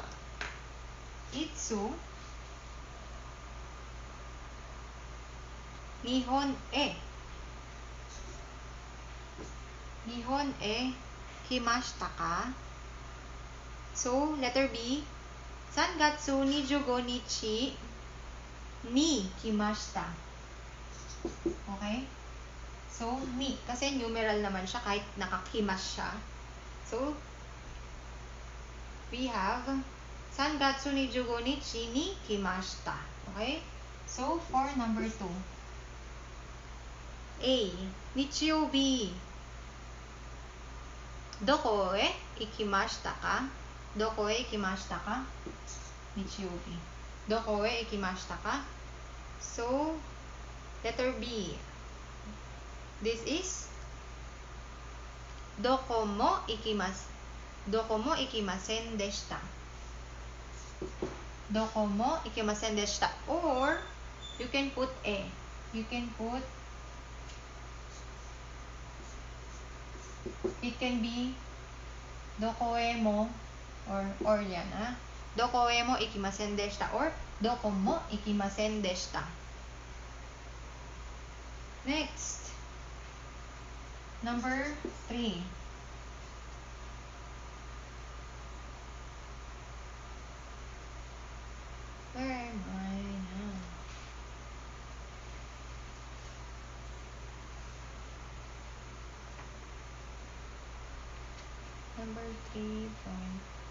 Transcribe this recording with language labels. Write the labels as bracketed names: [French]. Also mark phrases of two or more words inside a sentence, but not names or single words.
[Japanese] いつ日本へ. 日本へ来ましたか? [English] So, letter B. [Japanese] 3月25日に来ました. [English] Okay? So, ni. [Filipino] Kasi numeral naman siya kahit nakakimas siya. [English] So, we have [Japanese] 3月25日に来ました. [English] Okay? So, for number 2. A. [Japanese] 日曜日 どこへ行きましたか? どこへ行きましたか? 日曜日。どこへ行きましたか? [English] So, letter B. This is [Japanese] どこも行きます。どこも行きませんでした。どこも行きませんでした。 [English] Or, you can put A. You can put, it can be どこへも or yan ha. [Japanese] どこへも行きませんでした or どこも行きませんでした。 [English] Next, number 3. Where am I now? Number 3 point.